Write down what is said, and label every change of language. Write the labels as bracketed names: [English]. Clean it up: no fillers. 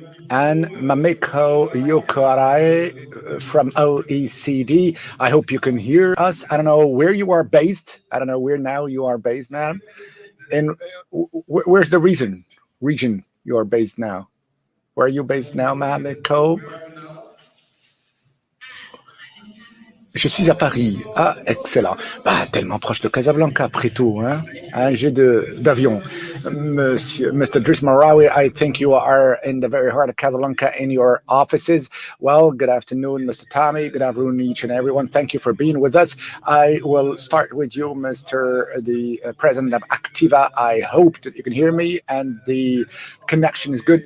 [English] And Mamiko Yokorai from OECD. I hope you can hear us. I don't know where you are based. I don't know where now you are based, madam. And where's the region you are based now? Where are you based now, Mamiko? [French] Je suis à Paris. Ah, excellent. Bah, tellement proche de Casablanca, après tout, hein? d'avion. Mr. [English] Driss Marawi, I think you are in the very heart of Casablanca in your offices. Well, good afternoon, Mr. Tommy. Good afternoon, each and everyone. Thank you for being with us. I will start with you, Mr. the President of Activa. I hope that you can hear me and the connection is good.